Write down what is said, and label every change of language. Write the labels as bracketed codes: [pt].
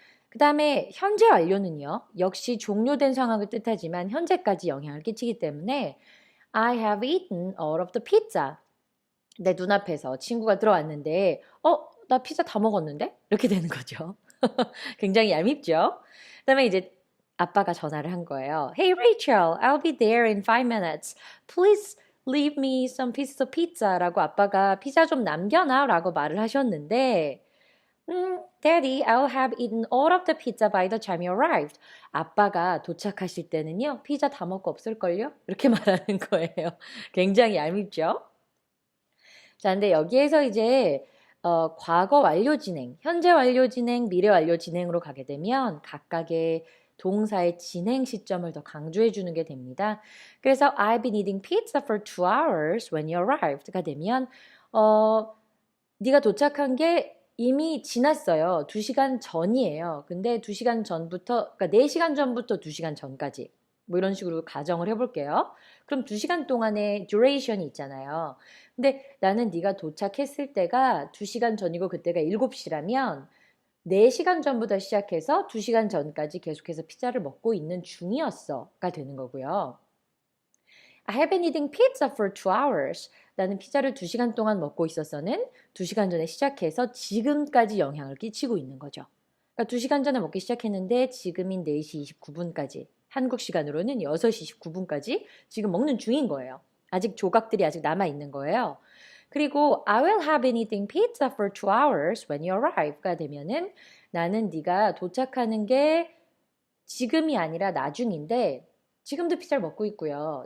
[ko] 그 다음에 현재 완료는요. 역시 종료된 상황을 뜻하지만 현재까지 영향을 끼치기 때문에 [en] I have eaten all of the pizza. [ko] 내 눈앞에서 친구가 들어왔는데 나 피자 다 먹었는데? 이렇게 되는 거죠. 굉장히 얄밉죠. 그 다음에 이제 아빠가 전화를 한 거예요. [en] Hey Rachel, I'll be there in 5 minutes. Please leave me some pieces of pizza [ko] 라고 아빠가 피자 좀 남겨놔 라고 말을 하셨는데 [en] Daddy, I'll have eaten all of the pizza by the time you arrived. [ko] 아빠가 도착하실 때는요. 피자 다 먹고 없을걸요? 이렇게 말하는 거예요. 굉장히 얄밉죠? 자, 근데 여기에서 이제 과거 완료 진행, 현재 완료 진행, 미래 완료 진행으로 가게 되면 각각의 동사의 진행 시점을 더 강조해 주는 게 됩니다. [en] 그래서 I've been eating pizza for 2 hours when you arrived가 [ko] 되면 네가 도착한 게 이미 지났어요. 2시간 전이에요. 근데 2시간 전부터, 그러니까 4시간 전부터 2시간 전까지 뭐 이런 식으로 가정을 해볼게요. 그럼 2시간 동안의 duration이 있잖아요. 근데 나는 네가 도착했을 때가 2시간 전이고 그때가 7시라면 4시간 전부터 시작해서 2시간 전까지 계속해서 피자를 먹고 있는 중이었어가 되는 거고요. [en] I have been eating pizza for 2 hours. [ko] 나는 피자를 2시간 동안 먹고 있었어는 2시간 전에 시작해서 지금까지 영향을 끼치고 있는 거죠. 그러니까 2시간 전에 먹기 시작했는데 지금인 4시 29분까지 한국 시간으로는 6시 29분까지 지금 먹는 중인 거예요. 아직 조각들이 아직 남아있는 거예요. 그리고 [en] I will have been eating pizza for 2 hours when you arrive [ko] 가 되면은 나는 네가 도착하는 게 지금이 아니라 나중인데 지금도 피자를 먹고 있고요.